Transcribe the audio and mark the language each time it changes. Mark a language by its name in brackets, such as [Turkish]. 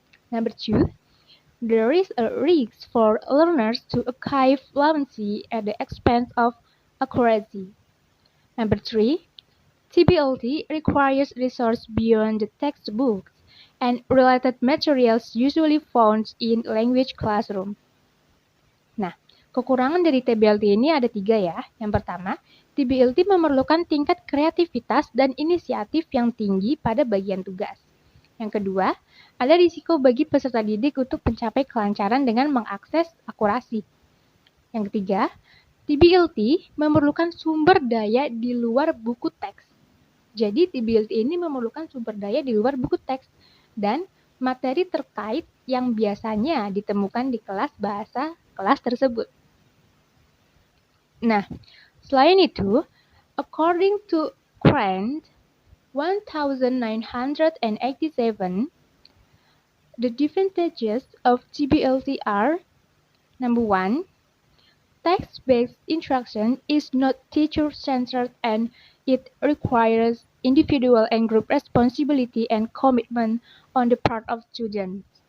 [English] Number 2, there is a risk for learners to acquire fluency at the expense of accuracy. Number 3, TBLT requires resources beyond the textbooks and related materials usually found in language classroom. [Indonesian] Nah, kekurangan dari TBLT ini ada 3 ya. Yang pertama, TBLT memerlukan tingkat kreativitas dan inisiatif yang tinggi pada bagian tugas. Yang kedua, ada risiko bagi peserta didik untuk mencapai kelancaran dengan mengakses akurasi. Yang ketiga, TBLT memerlukan sumber daya di luar buku teks. Jadi TBLT ini memerlukan sumber daya di luar buku teks dan materi terkait yang biasanya ditemukan di kelas bahasa kelas tersebut. Nah, selain itu, [English] according to Grant 1987, the disadvantages of TBLT are: number 1, text-based instruction is not teacher-centered and it requires individual and group responsibility and commitment on the part of students.